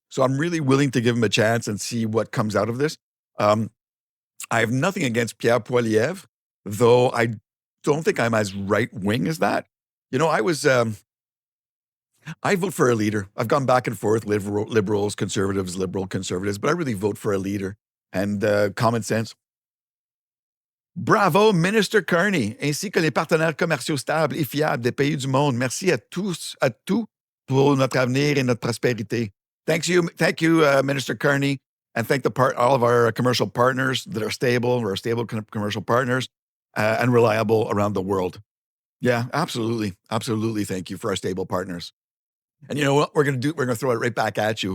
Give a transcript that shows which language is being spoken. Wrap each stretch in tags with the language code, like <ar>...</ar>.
<en>So I'm really willing to give him a chance and see what comes out of this. I have nothing against Pierre, though I don't think I'm as right-wing as that. I vote for a leader. I've gone back and forth, liberals, conservatives, conservatives, but I really vote for a leader and common sense.</en> <fr>Bravo, Minister Carney, ainsi que les partenaires commerciaux stables et fiables des pays du monde. Merci à tous, à tout pour notre avenir et notre prospérité.</fr> <en>Thank you, Minister Carney, and thank all of our commercial partners that are stable, commercial partners, and reliable around the world. Yeah, absolutely. Absolutely. Thank you for our stable partners. And you know what we're going to do? We're going to throw it right back at you.</en>